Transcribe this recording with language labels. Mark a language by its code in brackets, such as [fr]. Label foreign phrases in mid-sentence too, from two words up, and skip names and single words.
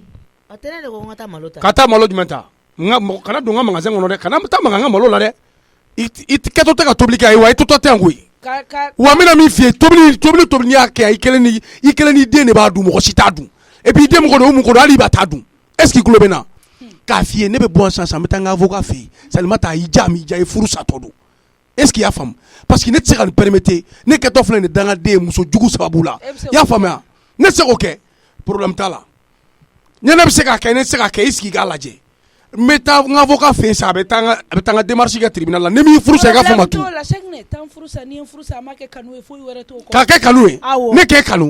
[bm] a tɛ ne de ko n ka taa malo ta ka taa malo jumɛn ta kana don n ka magasin kɔnɔ dɛ kana taa maga n ka malo la dɛ I kɛtɔ tɛ ka tobili kɛ ayi wa I totɔ tɛ yan koyi wa n bɛna min f'i ye tobili n'i y'a kɛ I kelen n'i den de b'a dun mɔgɔ si t'a dun [fr] et puis [bm] I den mun ko don o mun ko don hali I b'a t'a dun [fr] est ce que [bm] I tulo bɛ na k'a f'i ye ne bɛ bɔ sisan n bɛ taa n ka avocat fɛ yen Salimata y'i ja I furu satɔ don [fr] est ce que [bm] I y'a faamu [fr] parce que [bm] ne tɛ se ka nin permettre ne kɛtɔ filɛ nin dangaden muso jugu sababu la I y'a faamuya ne tɛ se k'o kɛ problème t'a la ne bɛ se k'a kɛ ne tɛ se k'a kɛ I sigi k'a lajɛ n bɛ taa n ka avocat fɛ yen sa a bɛ taa n ka démarche kɛ tribunal la ni min furu sa I ka fɔ ma tu k'a kɛ kanu ye ne k'e kanu